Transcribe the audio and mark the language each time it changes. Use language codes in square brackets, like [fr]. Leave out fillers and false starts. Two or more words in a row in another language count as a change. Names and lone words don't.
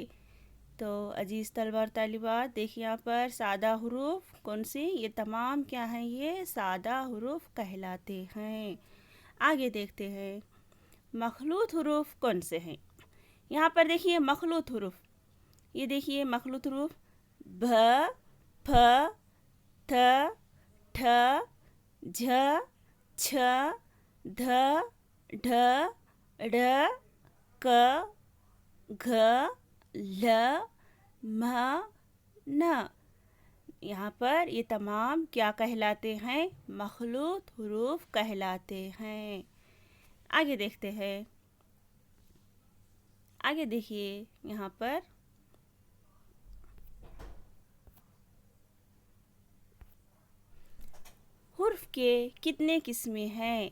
[ur] تو عزیز طلبہ اور طالبات، دیکھیے یہاں پر سادہ حروف کون سی؟ یہ تمام کیا ہیں؟ یہ سادہ حروف کہلاتے ہیں۔ آگے دیکھتے ہیں مخلوط حروف کون سے ہیں۔ یہاں پر دیکھیے مخلوط حروف، یہ دیکھیے مخلوط حروف: بھ، پھ، تھ، ٹھ، جھ، چھ، دھ، ڈھ، ڑ، ک، گھ، لھ، م، ن۔ یہاں پر یہ تمام کیا کہلاتے ہیں؟ مخلوط حروف کہلاتے ہیں۔ آگے دیکھتے ہیں، آگے دیکھیے یہاں پر حروف کے کتنے قسمیں ہیں؟